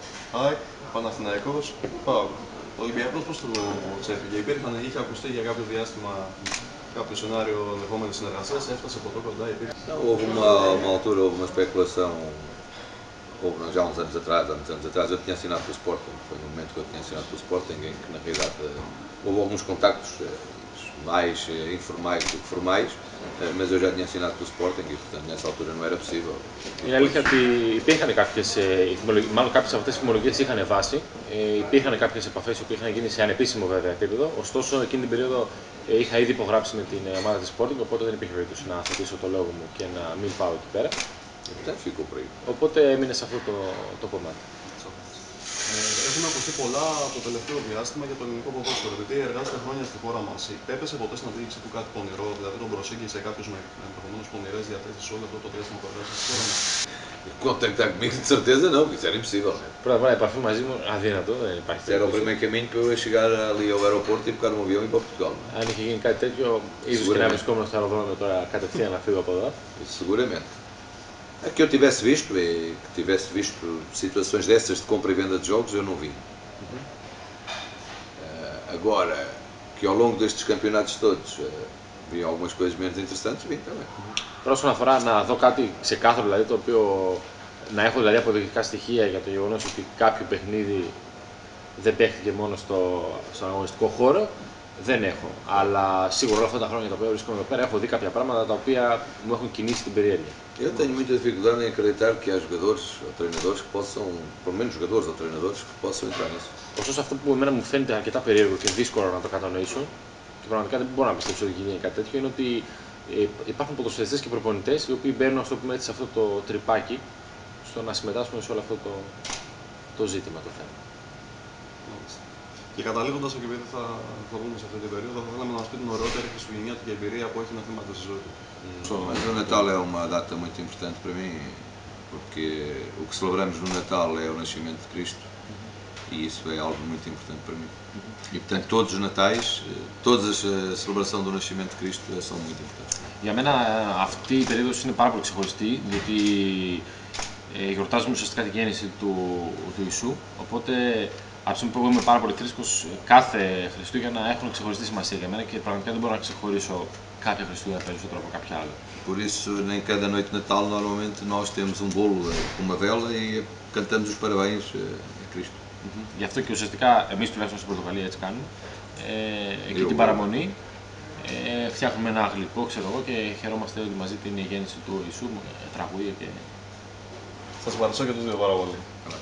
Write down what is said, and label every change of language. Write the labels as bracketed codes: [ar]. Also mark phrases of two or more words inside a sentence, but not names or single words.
[el] ΑΕΚ, Παναθηναϊκός, ΠΑΟΚ. Ο Ολυμπιακός πώς το ξέφυγε? Είχε ακουστεί για κάποιο διάστημα κάποιο scenario ενδεχόμενης συνεργασίας, έφτασε από εδώ κοντά, υπήρχε. [pt] Houve uma altura, houve uma especulação, já uns anos atrás, eu tinha assinado pelo Sporting, foi no momento que eu tinha assinado pelo Sporting, em que na realidade houve alguns contactos mais informais do que formais, mas eu já tinha assinado pelo Sporting e portanto nessa altura não era possível. [el] Είναι αλήθεια ότι υπήρχαν κάποιες από αυτές τις φημολογίες είχαν βάση, υπήρχαν κάποιες επαφές που είχαν γίνει σε ανεπίσημο βέβαια επίπεδο, ωστόσο εκείνη την περίοδο είχα ήδη υπογράψει με την ομάδα της Sporting, οπότε δεν υπήρχε περίπτωση να θετήσω το λόγο μου και να μην πάω εκεί πέρα. Οπότε έμεινε σε αυτό το κομμάτι. Έχουν ακουστεί πολλά το τελευταίο διάστημα για το ελληνικό ποδόσφαιρο. Επειδή εργάζεται χρόνια στη χώρα μας, έπεσε ποτέ στην αντίληψη του κάτι πονηρό, δηλαδή τον προσήγησε κάποιο με ενδεχομένως πονηρές διαθέσεις όλο αυτό το διάστημα που εργάζεται στη χώρα μας? [pt] Contactar comigo de certeza não, porque isso era impossível. [el] Πρώτα απ' όλα, η επαφή μαζί μου αδύνατο, δεν υπάρχει. [pt] Era o primeiro caminho para eu chegar ali ao aeroporto e pegar um avião e ir para Portugal. [el] Αν είχε γίνει κάτι τέτοιο, ίσως και να βρισκόμουν στο αεροδρόμιο τώρα κατευθείαν να φύγω από εδώ. [pt] Seguramente. É que eu tivesse visto, e que tivesse visto situações dessas de compra e venda de jogos, eu não vi. Agora, que ao longo destes campeonatos todos vi algumas coisas menos interessantes, vi também. [el] Τώρα, όσον αφορά να δω κάτι ξεκάθαρο, δηλαδή το οποίο να έχω δηλαδή αποδεικτικά στοιχεία για το γεγονός ότι κάποιο παιχνίδι δεν παίχτηκε μόνο στον αγωνιστικό χώρο, δεν έχω. Αλλά σίγουρα όλα αυτά τα χρόνια τα οποία βρίσκομαι εδώ πέρα έχω δει κάποια πράγματα τα οποία μου έχουν κινήσει την περιέργεια. [pt] Eu tenho muita dificuldade em acreditar que há jogadores ou treinadores que possam, pelo menos jogadores ou treinadores que possam entrar nisso. [el] Ωστόσο, αυτό που εμένα μου φαίνεται αρκετά περίεργο και δύσκολο να το κατανοήσω, και πραγματικά δεν μπορώ να πιστέψω ότι γίνει κάτι τέτοιο, είναι ότι υπάρχουν ποδοσφαιριστές και προπονητές οι οποίοι μπαίνουν, ας το πούμε έτσι, σε αυτό το τρυπάκι στο να συμμετάσχουν σε όλο αυτό το ζήτημα, το θέμα. Και καταλήγοντας, και επειδή θα βγούμε σε αυτή την περίοδο, θα θέλαμε να μας πει την ωραιότερη χριστουγεννιάτικη εμπειρία που έχει να θυμάται στη ζωή του. [pt] Mas o Natal é uma data muito importante para mim, porque o que celebramos no Natal é o nascimento de Cristo e isso é algo muito importante para mim. E portanto todos os natais, toda a celebração do nascimento de Cristo são muito importantes. [el] Για μένα αυτή η περίοδος είναι πάρα πολύ ξεχωριστή, διότι γιορτάζουμε ουσιαστικά τη γέννηση του Ιησού, οπότε από τη στιγμή που είμαι πάρα πολύ θρήσκος, κάθε Χριστούγεννα έχουν ξεχωριστή σημασία για μένα και πραγματικά δεν μπορώ να ξεχωρίσω κάποια Χριστούγεννα περισσότερο από κάποια άλλα. [pt] Por isso, em cada noite de Natal, normalmente nós temos um bolo com uma vela e cantamos os parabéns a Cristo. [el] Γι' αυτό και ουσιαστικά εμείς τουλάχιστον στην Πορτογαλία έτσι κάνουμε. Εκεί την παραμονή φτιάχνουμε ένα γλυκό, ξέρω εγώ, και χαιρόμαστε όλοι μαζί την γέννηση του Ιησού, τραγούδια και. Σας ευχαριστώ και τους δύο πάρα πολύ.